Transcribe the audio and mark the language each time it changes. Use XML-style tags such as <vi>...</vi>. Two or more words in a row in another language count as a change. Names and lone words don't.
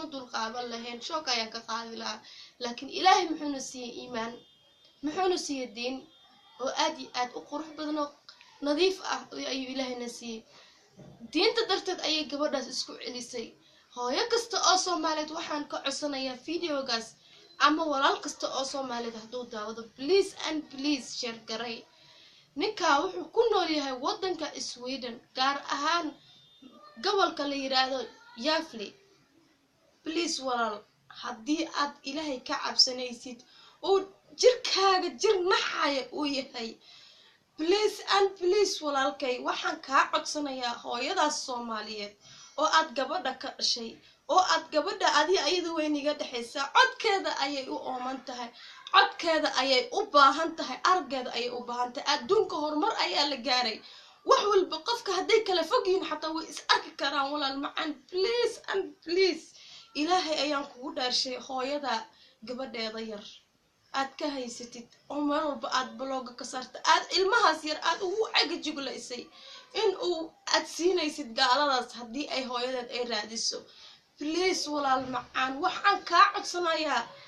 <so>dul qaadan lahayn shook ayaan ka qaadi lahaa laakiin Ilaahay muxuu siiyay iimaan muxuu siiyay diin oo aad u qurux badan oo nadiif ah ayuu Ilaahayna siiyay diinta darteed ayay gabadhaas isku celisay hooyo kasta oo Soomaaliyeed waxaan ka codsanayaa videogaas ama walaal kasta oo Soomaaliyeed haduu daawado</so> <en>please and please</en> <so>share garay ninka wuxuu ku nool yahay wadanka Sweden gaar ahaan gobolka la yiraahdo Yafli please walaal hadii aad Ilaahay ka cabsanaysid oo jirkaaga jir naxaya uu yahay</so> <en>please and please</en> <so>walaalkay waxaan ka codsanayaa hooyadaas Soomaaliyeed oo aad gabadha ka dhashay oo aad gabadha ayadu weyniga dhaxaysa codkeeda ayay u ooman tahay codkeeda ayay u baahan tahay argeeda ayay u baahan tahay adduunka horumar ayaa la gaaray wax walba qofka haday kala fogyiin xataa way is arki karaan walaal macaan</so> <en>please and please</en> <so>Ilaahay ayaan kugu dhaarshay hooyada gabadheeda yar aad ka haysatid oo mar walba aad blog ka saarta aad ilmahaas yar aad ugu cagajuglaysay in uu aad siinaysid gaaladaas hadii ay hooyadeed ay raadiso please walaal macaan waxaan ka codsanayaa</so>